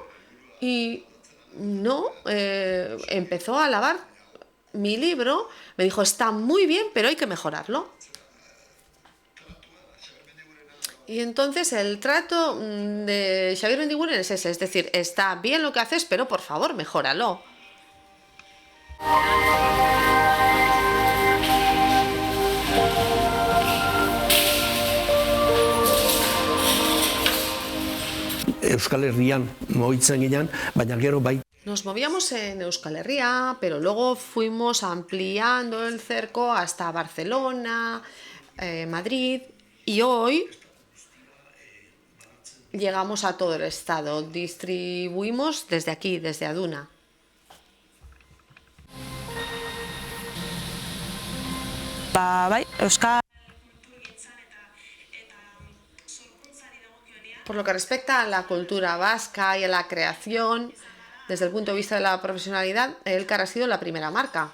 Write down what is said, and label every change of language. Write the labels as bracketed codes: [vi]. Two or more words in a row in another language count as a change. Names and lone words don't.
[es] Y no, empezó a alabar mi libro, me dijo, está muy bien, pero hay que mejorarlo. Y entonces el trato de Xavier Mendiguren es ese, es decir, está bien lo que haces, pero por favor, mejóralo. [eu] Euskal Herrian mugitzen ginen, baina gero bai. [es] Nos movíamos en Euskal Herria, pero luego fuimos ampliando el cerco hasta Barcelona, Madrid, y hoy llegamos a todo el estado. Distribuimos desde aquí, desde Aduna. Por lo que respecta a la cultura vasca y a la creación, desde el punto de vista de la profesionalidad, Elkar ha sido la primera marca.